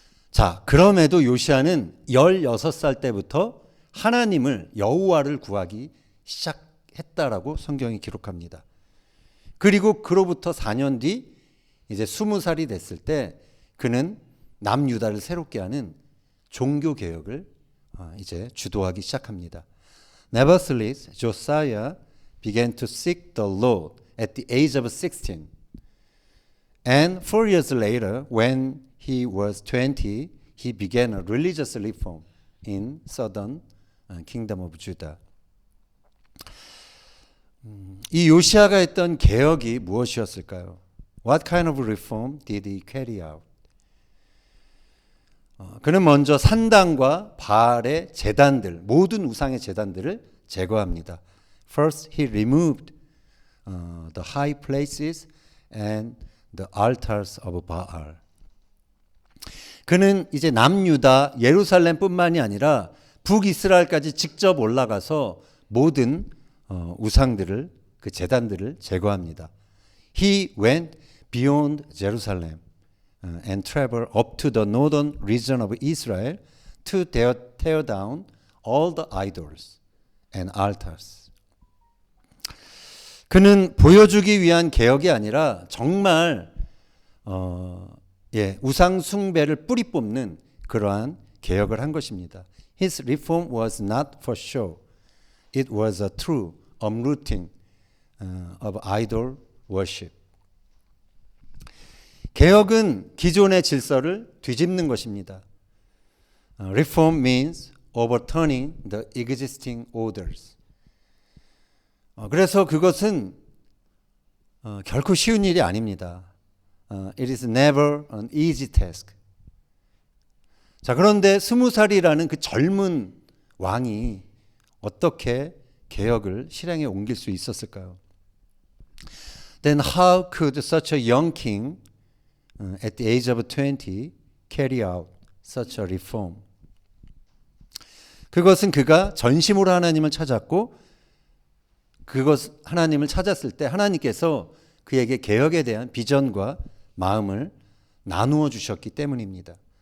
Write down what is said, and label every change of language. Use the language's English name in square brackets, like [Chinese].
[Korean] 자, 그럼에도 요시야는 16살 때부터 하나님을 여호와를 구하기 시작했다라고 성경이 기록합니다. 그리고 그로부터 4년 뒤 이제 20살이 됐을 때 그는 남유다를 새롭게 하는 종교 개혁을 이제 주도하기 시작합니다. [English] Nevertheless, Josiah began to seek the Lord at the age of 16. And 4 years later, when he was 20, he began a religious reform in southern kingdom of Judah. [Korean] 이 요시아가 했던 개혁이 무엇이었을까요? [English] What kind of reform did he carry out? [Korean] 그는 먼저 산당과 바알의 제단들, 모든 우상의 제단들을 제거합니다. [English] First, he removed the high places and the altars of Baal. [Korean] 그는 이제 남유다 예루살렘뿐만이 아니라 북이스라엘까지 직접 올라가서 모든 우상들을 그 제단들을 제거합니다. [English] He went beyond Jerusalem and traveled up to the northern region of Israel to tear down all the idols and altars. [Korean] 그는 보여주기 위한 개혁이 아니라 정말 우상 숭배를 뿌리 뽑는 그러한 개혁을 한 것입니다. [English] His reform was not for show. It was a true uprooting of idol worship. [Korean] 개혁은 기존의 질서를 뒤집는 것입니다. [English] Reform means overturning the existing orders. [Korean] 그래서 그것은 결코 쉬운 일이 아닙니다. [English] It is never an easy task. [Korean] 자, 그런데 20살이라는 그 젊은 왕이 어떻게 개혁을 실행에 옮길 수 있었을까요? [English] Then how could such a young king at the age of 20 carry out such a reform? [Korean] 그것은 그가 전심으로 하나님을 찾았고 하나님을 찾았을 때 하나님께서 그에게 개혁에 대한 비전과 마음을 나누어 주셨기 때문입니다.